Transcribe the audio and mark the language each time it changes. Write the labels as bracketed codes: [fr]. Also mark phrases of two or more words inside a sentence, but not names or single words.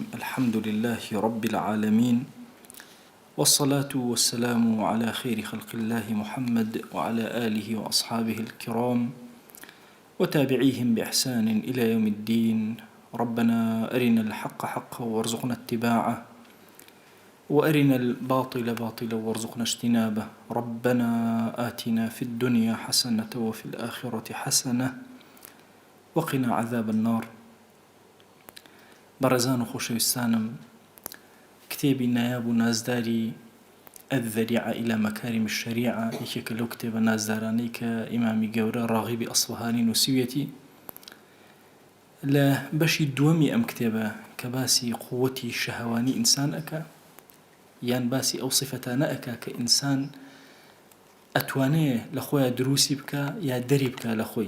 [ar] الحمد لله رب العالمين، والصلاة والسلام على خير خلق الله محمد وعلى آله وأصحابه الكرام وتابعيهم بإحسان إلى يوم الدين. ربنا أرنا الحق حقا وارزقنا اتباعه، وأرنا الباطل باطلا وارزقنا اجتنابه. ربنا آتنا في الدنيا حسنة وفي الآخرة حسنة وقنا عذاب النار. [ckb] بەڕێزان و خۆشەویستانم، کتێبی نایاب و نازداری الذەریعە إلى مەکاریم الشەریعە یەکێکە لەو کتێبە نازدارانەی کە ئیمامی گەورە ڕاغیبی ئەسفەهانی نووسیوێتی. لە بەشی دووەمی ئەم کتێبە کە باسی قووەتی شەهەوانی ئینسان ئەکا، یان باسی ئەو صفەتانە ئەکا کە ئینسان ئەتوانێ لە خۆیان دروستی بکە یا دەری بکە لە خۆی.